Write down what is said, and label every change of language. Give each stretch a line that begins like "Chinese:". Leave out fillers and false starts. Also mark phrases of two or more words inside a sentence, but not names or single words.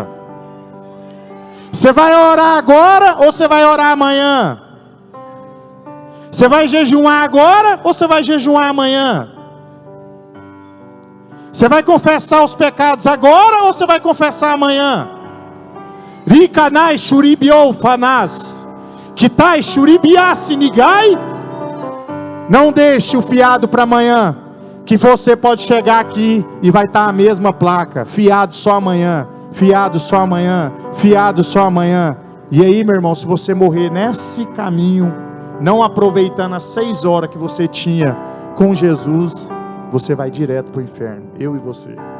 Portuguese: Você vai orar agora ou você vai orar amanhã? Você vai jejuar agora ou você vai jejuar amanhã? Você vai confessar os pecados agora ou você vai confessar amanhã? Rikanai shuribiou fanas, kitai shuribiasi nigai. Não deixe o fiado para amanhã, que você pode chegar aqui e vai estar a mesma placa, fiado só amanhã, fiado só amanhã, fiado só amanhã. E aí, meu irmão, se você morrer nesse caminho, não aproveitando as 6 horas que você tinha com Jesus, você vai direto para o inferno, eu e você.